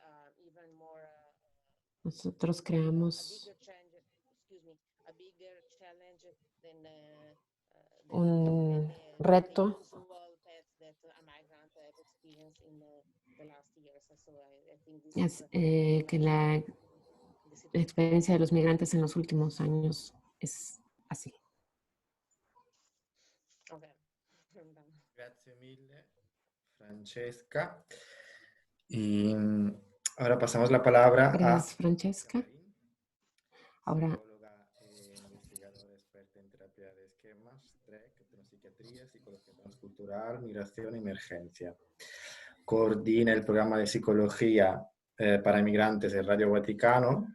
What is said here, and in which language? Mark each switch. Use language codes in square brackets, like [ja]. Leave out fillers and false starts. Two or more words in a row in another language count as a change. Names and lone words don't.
[es] Nosotros creamos un reto es que la experiencia de los migrantes en los últimos años es así. [it] Grazie mille, Francesca. [es] Y ahora pasamos la palabra Gracias, a Francesca. Ahora, psicóloga e investigadora experta en terapia de esquemas, TREC, etnopsiquiatría, psicología transcultural, migración y emergencia. Coordina el programa de psicología para inmigrantes de Radio Vaticano.